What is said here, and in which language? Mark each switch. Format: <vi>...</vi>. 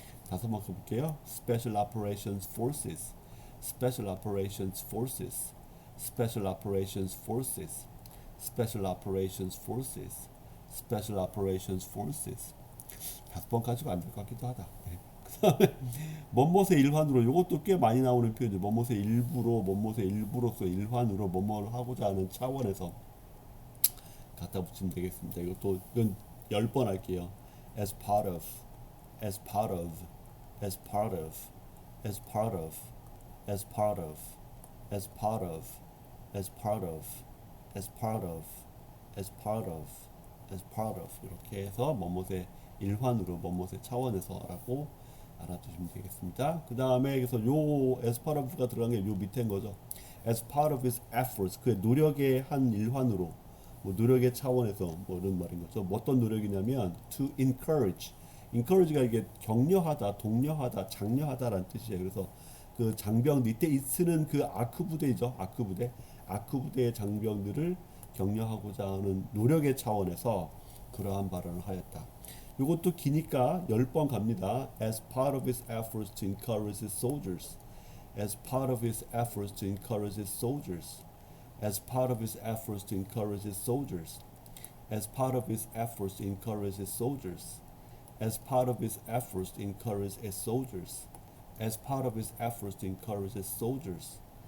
<ko>5번 써볼게요.</ko> <en>Special Operations Forces, Special Operations Forces, Special Operations Forces, Special Operations Forces, Special Operations Forces.</en> <ko>5번까지가 안 될 것 같기도 하다. 그다음에 뭐뭇의 일환으로 이것도 꽤 많이 나오는 표현이죠. 뭐뭇의 일부로, 뭐뭇의 일부로서 일환으로 뭐뭐를 하고자 하는 차원에서 갖다 붙이면 되겠습니다. 이건 10번 할게요.</ko> <en>As part of, as part of, as part of, as part of, as part of, as part of, as part of, as part of, as part of, as part of</en> <ko>이렇게 해서 뭐뭇의 일환으로 뭐뭇의 차원에서라고 알아두시면 되겠습니다. 그 다음에 그래서 요 as part of가 들어간 게 요 밑에인 거죠.</ko> <en>as part of his efforts</en> <ko>그의 노력의 한 일환으로 뭐 노력의 차원에서 뭐 이런 말인 거죠. 뭐 어떤 노력이냐면 to encourage encourage가 이게 격려하다, 독려하다, 장려하다라는 뜻이에요. 그래서 그 장병 이때 쓰는 그 아크 부대이죠. 아크 부대의 장병들을 격려하고자 하는 노력의 차원에서 그러한 발언을 하였다. 이것도 기니까 10번 갑니다.</ko> <en>As part of his efforts to encourage his soldiers. As part of his efforts to encourage his soldiers. As part of his efforts to encourage his soldiers. As part of his efforts to encourage his soldiers. As part of his efforts to encourage his soldiers. As part of his efforts to encourage his soldiers.</en>